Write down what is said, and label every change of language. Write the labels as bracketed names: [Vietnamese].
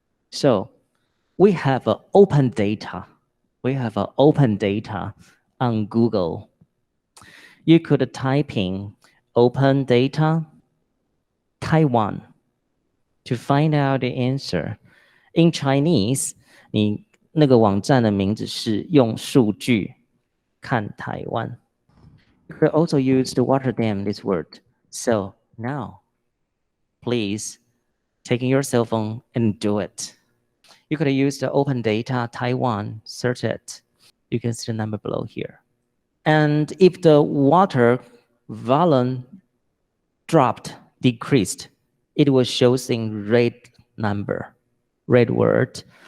[English] So we have open data. We have open data on Google. You could type in open data Taiwan to find out the answer. In Chinese, [Chinese] 你那个网站的名字是用数据看台湾。 [English] You could also use the water dam, this word. So now, please take your cell phone and do it. You could use the open data Taiwan, search it. You can see the number below here. And if the water volume decreased, it will show in red number, red word.